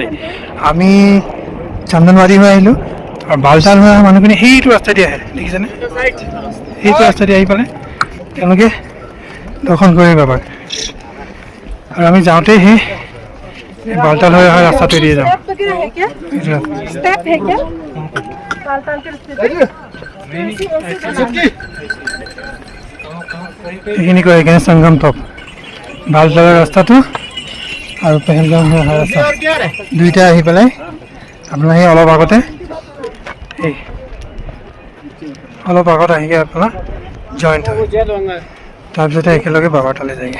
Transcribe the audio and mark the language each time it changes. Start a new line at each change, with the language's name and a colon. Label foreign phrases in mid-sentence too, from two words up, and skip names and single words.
Assamese: আমি চন্দনবাৰী হৈ আহিলোঁ আৰু বালতাল হৈ অহা মানুহখিনি সেইটো ৰাস্তা দি আহে, দেখিছেনে? সেইটো ৰাস্তা দি আহি পালে তেওঁলোকে দৰ্শন কৰে বাবাক। আৰু আমি যাওঁতেই সেই বালতাল হৈ অহা ৰাস্তাটোৱে দিয়ে যাওঁ।
Hindi: स्टेप है क्या ताल ताल के
Assamese: এইখিনি কয় সেইকাৰণে সংগম টপ। বালতালৰ ৰাস্তাটো আৰু পেহেলগাম হৈ অহা ৰাস্তা দুইটা আহি পেলাই আপোনাৰ সেই অলপ আগতে এই অলপ আগত আহি আপোনাৰ জইণ্ট হয়, তাৰপিছতে একেলগে বাবাৰ তালৈ যায়গৈ।